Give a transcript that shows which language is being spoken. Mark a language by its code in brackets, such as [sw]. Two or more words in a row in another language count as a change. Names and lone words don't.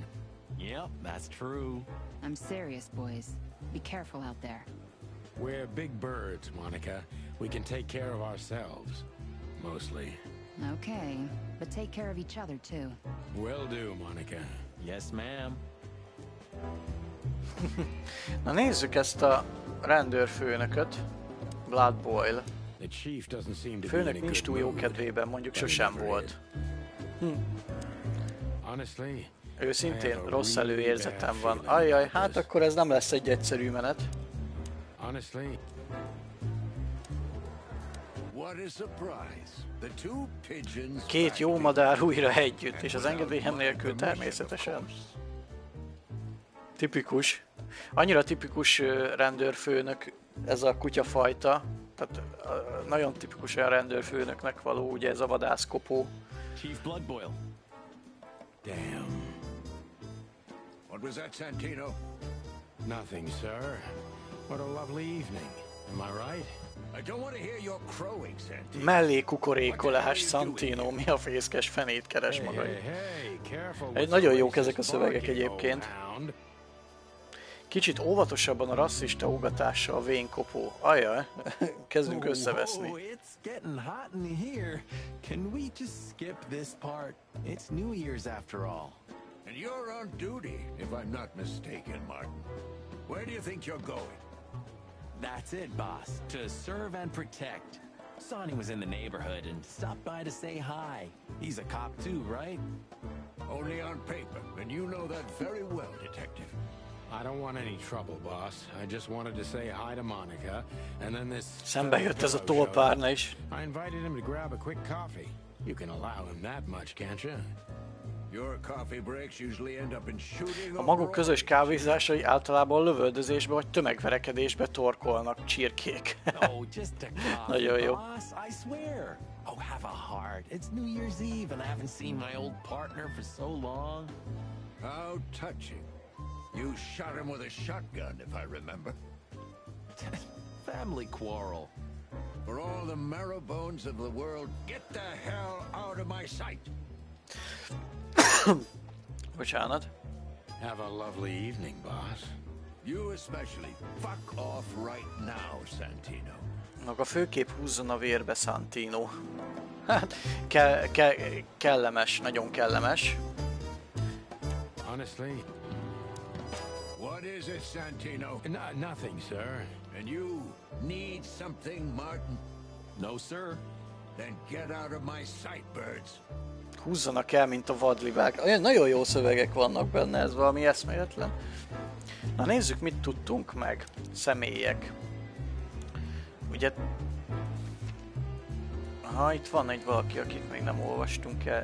[en] Yep, that's true. I'm serious, boys. Be careful out there. We're big birds, Monica. We can take care of ourselves. Mostly. Okay, but take care of each other, too. Will do, Monica. Yes, ma'am. [hu] Na nézzük ezt a rendőrfőnököt. [en] Blood Boil. The chief doesn't seem to be [hu] Főnök [en] in a [hu] nincs [en] good [hu] túl jó [en] mood, [hu] kedvében, mondjuk [en] but he [hu] sosem [en] never [hu] volt. [en] is. Honestly, [hu] Őszintén rossz előérzetem van. Ajjaj, hát akkor ez nem lesz egy egyszerű menet. [en] honestly, What a surprise. The two pigeons [hu] Két jó madár újra együtt, és az engedélyem nélkül természetesen. Tipikus. Annyira tipikus rendőrfőnök ez a kutyafajta. Tehát nagyon tipikus olyan rendőrfőnöknek való, ugye ez a vadászkopó. [en] Chief Blood Boil. damn. What was that, Santino? Nothing, sir. What a lovely evening. Am I right? I don't want to hear your crowing, Santino. [hu] Mellé kukorékolás, Santino, mi a fészkes fenét keres maga. [en] Hey, careful [hu] Egy [en] with [hu] nagyon [en] the [hu] jók ezek a [en] racist [hu] szövegek [en] barking, [hu] egyébként. [en] old hound. [hu] Kicsit óvatosabban a rasszista ugatással a vénkopó. Ajaj, kezdünk összeveszni. [en] Oh, it's getting hot in here. Can we just skip this part? It's New Year's after all. And you're on duty, if I'm not mistaken, Martin. Where do you think you're going? That's it, boss. To serve and protect. Sonny was in the neighborhood and stopped by to say hi. He's a cop too, right? Only on paper, and you know that very well, Detective. I don't want any trouble, boss. I just wanted to say hi to Monica, and then this... [hu] Szembe jött ez a tolpárna is. [en] I invited him to grab a quick coffee. You can allow him that much, can't you? Your coffee breaks usually end up in shooting. [hu] A maguk közös kávézásai általában lövöldözésbe vagy tömegverekedésbe torkolnak, csirkék. [en] Oh, just a coffee, [hu] Nagyon jó. [en] boss. I swear. Oh, have a heart. It's New Year's Eve, and I haven't seen my old partner for so long. How touching. You shot him with a shotgun, if I remember. Family quarrel. For all the marrow bones of the world, get the hell out of my sight. [hu] Bocsánat. [en] Have a lovely evening, boss. You especially. Fuck off right now, Santino. [hu] Maga főképp húzzon a vérbe, Santino. Hát, kellemes, nagyon kellemes. [en] Honestly? What is it, Santino? Nothing, sir. And you need something, Martin? No, sir. Then get out of my sight, birds. [hu] Húzzanak el, mint a vadlivák. Olyan nagyon jó szövegek vannak benne, ez valami eszméletlen. Na nézzük, mit tudtunk meg. Személyek. Ugye... Aha, itt van egy valaki, akit még nem olvastunk el.